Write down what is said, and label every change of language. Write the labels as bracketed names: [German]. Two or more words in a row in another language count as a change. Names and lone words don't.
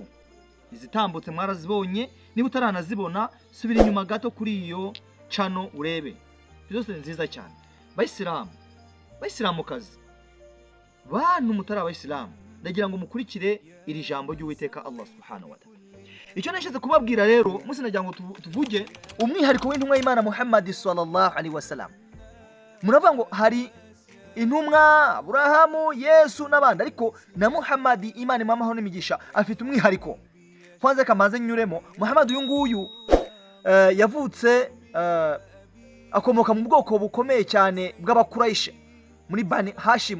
[Kinyarwanda] Izitambutse mwarazibonye, niba utaranazibona subira inyuma gato kuri iyo channel urebe. Byose nziza cyane. Bayisilamukazi, bantu mutari abayisilamu, ndagira ngo mukurikire iri jambo ry'Uwiteka [Arabic] الله سبحانه وتعالى. [Kinyarwanda] Icyo nashatse kubabwira rero, munsi nagira ngo tuvuge umwihariko w'intumwa y'Imana Muhammad [Arabic] صلى الله عليه وسلم. [Kinyarwanda] Muravuga ngo hari intumwa Aburahamu, Yesu n'abandi, ariko na Muhammad Imana imamaho n'imigisha afite umwihariko. Kwanza kamaze nyuremo, Muhammad uyu nguyu yavutse akomoka mu bwoko bukomeye cyane bw'Abakuraysh muri Bani Hashim.